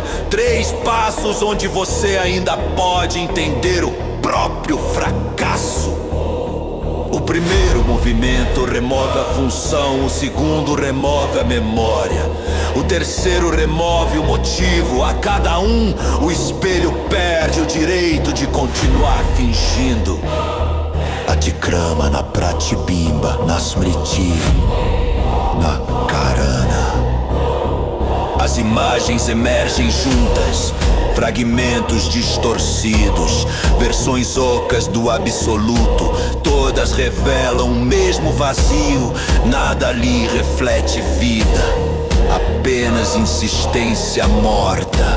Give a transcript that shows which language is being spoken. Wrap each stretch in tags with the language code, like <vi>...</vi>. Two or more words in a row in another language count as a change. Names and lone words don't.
<pt>3 passos onde você ainda pode entender o próprio fracasso. O primeiro movimento remove a função, o segundo remove a memória, o terceiro remove o motivo. A cada um, o espelho perde o direito de continuar fingindo.</pt> <sa>Atikrama na pratibimba, na smriti, na karana.</sa> <pt>As imagens emergem juntas, fragmentos distorcidos, versões ocas do absoluto. Todas revelam o mesmo vazio, nada ali reflete vida, apenas insistência morta.</pt>